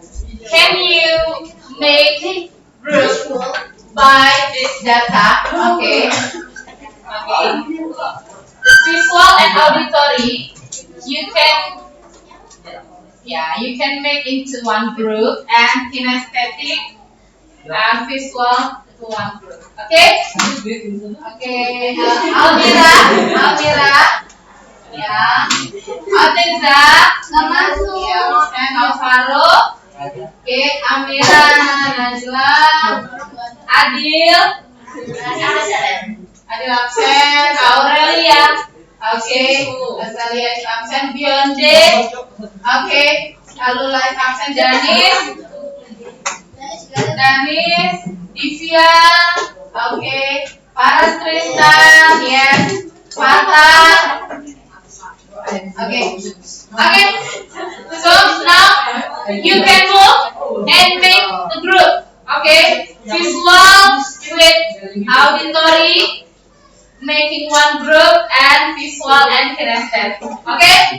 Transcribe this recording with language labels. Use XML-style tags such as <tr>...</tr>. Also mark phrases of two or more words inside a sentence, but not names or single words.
<en>Can you make group by this data? Okay. Okay. The visual and auditory, you can, yeah, you can make into one group, and kinesthetic and visual to one group. Okay? Okay. Almira, ya. Ateza, ya. And Alvaro. Okay. Amira, Najla, Adil, Adil absen, Aurelia. Okay. Azalia is absen, Bionde. Okay. Alula is absen, Danis, Divya, okay, Paras Tristan, yes, Fata, okay, okay. So now you can move and make the group, okay. Visual with auditory, making one group, and visual and kinesthetic, okay.</en>